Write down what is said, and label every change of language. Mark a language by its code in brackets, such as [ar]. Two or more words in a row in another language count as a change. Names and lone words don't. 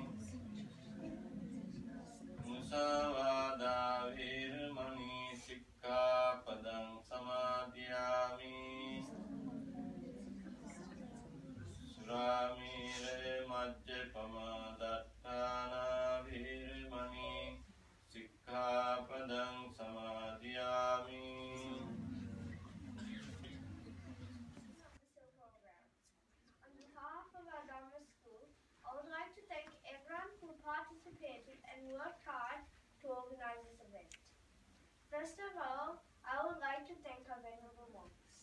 [pi] Musavādā virmani sikkhapadang samadhiyami Suramire majjapama dattāna virmani sikkhapadang samadhiyami [en] On behalf of our Dharma school, I would like to thank everyone who participated and worked hard to organize this event. First of all, I would like to thank our venerable monks.